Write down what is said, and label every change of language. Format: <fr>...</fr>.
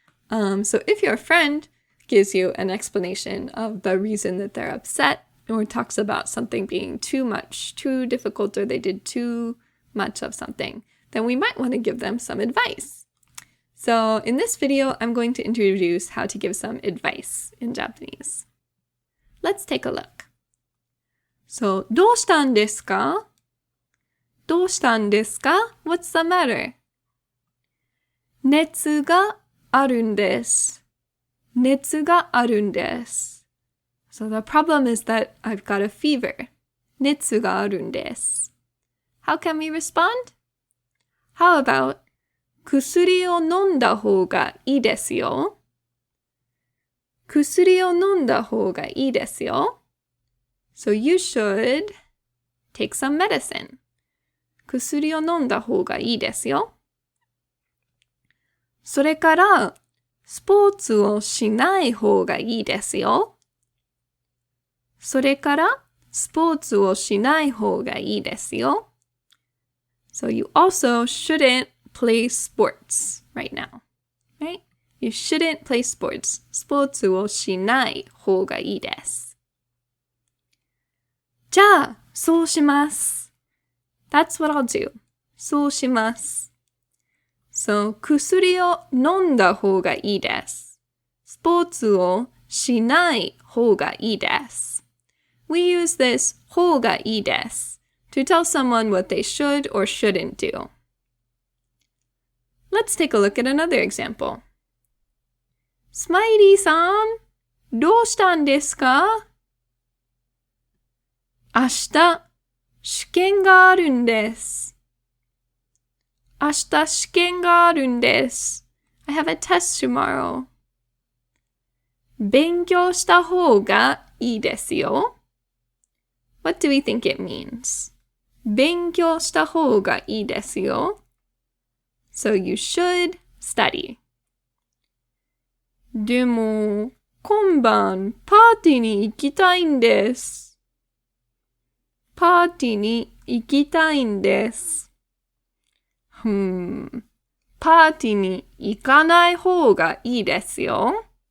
<en>So if your friend gives you an explanation of the reason that they're upset, or talks about something being too much, too difficult, or they did too much of something, then we might want to give them some advice. So in this video, I'm going to introduce how to give some advice in Japanese. Let's take a look.</en> <ja>So, どうしたんですか? どうしたんですか?</ja> <en>What's the matter?</en> <ja>熱があるんです。熱があるんです。</ja> <en>So the problem is that I've got a fever.</en> <ja>熱があるんです。</ja> <en>How can we respond? How about</en> <ja>薬を飲んだ方がいいですよ。薬を飲んだ方がいいですよ。</ja> <en>So you should take some medicine.</en> <ja>薬を飲んだ方がいいですよ。それから、スポーツをしない方がいいですよ。それから、スポーツをしない方がいいですよ。</ja> <en>So you also shouldn't play sports right now, right? You shouldn't play sports.</en> <ja>スポーツをしない方がいいです。じゃあ、そうします。</ja> <en>That's what I'll do.</en> <ja>そうします。 So, 薬を飲んだ方がいいです。スポーツをしない方がいいです。</ja> <en>We use this 方がいいです to tell someone what they should or shouldn't do. Let's take a look at another example.</en> <ja>スマイリーさん、どうしたんですか? 明日、試験があるんです。明日試験があるんです。</ja> <en>I have a test tomorrow.</en> <ja>勉強した方がいいですよ。</ja> <en>What do we think it means?</en> <ja>勉強した方がいいですよ。</ja> <en>So you should study.</en> <ja>でも、今晩パーティーに行きたいんです。パーティーに行きたいんです。パーティーに行かない方がいいですよ。</ja>